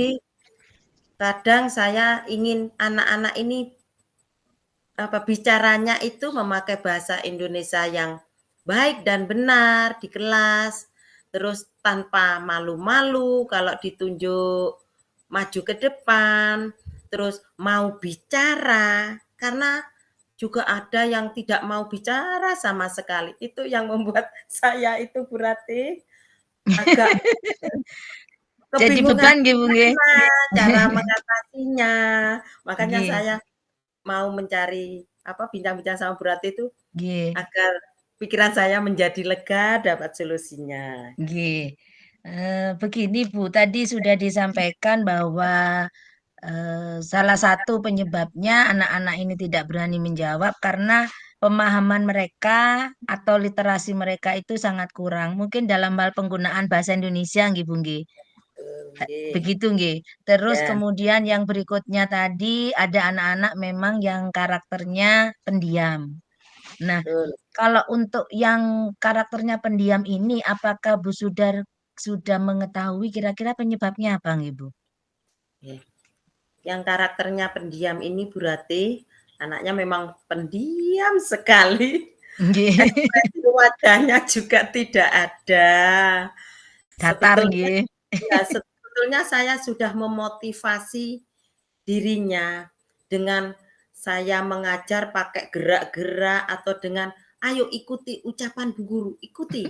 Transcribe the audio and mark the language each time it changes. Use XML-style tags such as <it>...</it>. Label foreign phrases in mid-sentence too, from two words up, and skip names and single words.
<id>Jadi kadang saya ingin anak-anak ini bicaranya itu memakai bahasa Indonesia yang baik dan benar di kelas, terus tanpa malu-malu kalau ditunjuk maju ke depan, terus mau bicara, karena juga ada yang tidak mau bicara sama sekali. Itu yang membuat saya itu berarti agak jadi kebingungan beban nggih, Bu nggih? gimana cara mengatasinya. Makanya Nggih, saya mau mencari bincang-bincang sama Bu Ratih itu nggih, agar pikiran saya menjadi lega, dapat solusinya. nggih. Begini Bu, tadi sudah disampaikan bahwa salah satu penyebabnya anak-anak ini tidak berani menjawab karena pemahaman mereka atau literasi mereka itu sangat kurang. Mungkin dalam hal penggunaan bahasa Indonesia nggih, Bu nggih. Nggih, Begitu nggih. Terus ya, kemudian yang berikutnya tadi ada anak-anak memang yang karakternya pendiam. Nah, betul. kalau untuk yang karakternya pendiam ini, apakah Bu Sudar sudah mengetahui kira-kira penyebabnya apa nggih, Bu? Nggih. Yang karakternya pendiam ini Bu Ratih, anaknya memang pendiam sekali, Nggih. ekspresi wajahnya juga tidak ada. Datar Sebetulnya nggih. ya, sebetulnya saya sudah memotivasi dirinya dengan saya mengajar pakai gerak-gerak atau dengan, "Ayo ikuti ucapan Bu Guru, ikuti."</id>